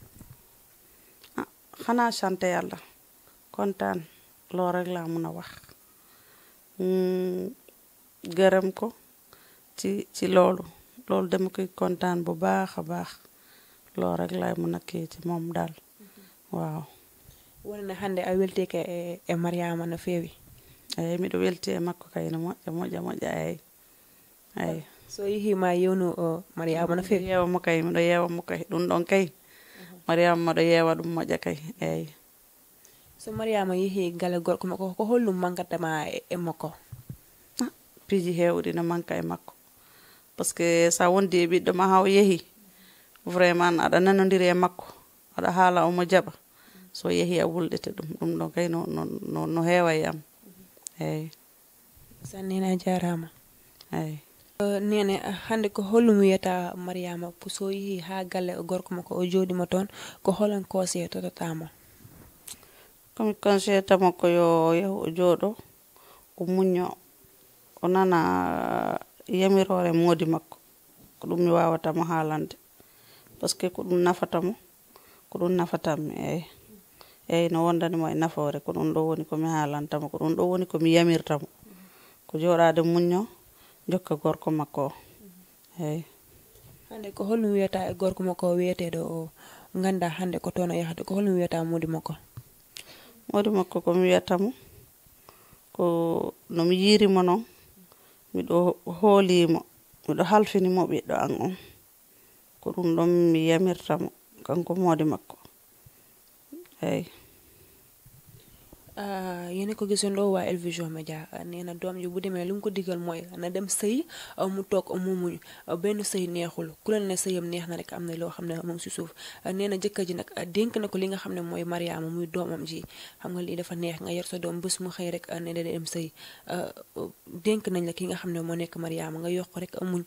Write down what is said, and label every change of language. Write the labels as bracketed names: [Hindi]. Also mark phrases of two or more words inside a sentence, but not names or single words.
[Wolof] xanaa sant yàlla kontaan loolu rek laa mun a wax. gërëm ko ci loolu dama koy kontaan bu baax a baax loolu rek laay mën a kii ci moom daal waaw. [Fula] woni no hannde a weltiike e Mariama no feewi. eyi miɗo welti e makko kay no moƴƴa eyi so yehii ma yewnu Mariama no feewi. yeewa mo kay miɗo yeewa mo kay ɗum ɗon kay Mariama maɗo yeewa ɗum moƴƴa kay eyi. so Mariama yehii gale gorko makko ko hollum mankatama e makko. piiji heewɗi no manka e makko [French] par ce que [Fula] sa wondi e ɓiɗɗo ma haw yeehi vraiment aɗa nanodiri e makko aɗa haala omo jaɓa so yeehi a wulɗete ɗum ɗon kay no heewa e am eyi. sannina jarama. eyi nene hannde ko hollum wiyata Mariama so yehii ha galle gorko makko o jooɗima toon ko holon conseil tototamo. komi conseil tamo ko yo yahu o jooɗo o muñño o nana yamirore moodi makko ko ɗum mi wawatamo haalande [French] par ce que [Fula] ko ɗum nafatamo ko ɗum nafatanmi eyi no wondanimo e nafoore ko ɗum ɗo woni komi haalantamo ko ɗum ɗo woni komi yamirtamo ko jooɗade muñño jokka gorko makko o eyi. hannde ko hollum wiyata e gorko makko o wiyeteɗo o ganda hannde ko toon o yahata ko hollum wiyata moodi makko. moodi makko komi wiyatamo ko nomi yiirimo noon miɗo hoolimo miɗo halfinimo ɓiɗɗo an on ko ɗum ɗon mi yamirtamo kanko moodi makko eyi. [Wolof] yene ko gisoon ɗo waa El Vision Média nee na doom ji bu demee lu mu ko digal mooy na dem sëy mu toog mu muñ benn sëy neexul ku leen ne sëyam neex na rek am na loo xam ne mu ngi si suuf nee na jëkkër ji nag dénk na ko li nga xam ne mooy Mariama muy doomam ji xam nga lii dafa neex nga yor sa doom bés mu xëy rek ne da dem sëy dénk nañ la ki nga xam ne moo nekk Mariama nga yokk rek muñ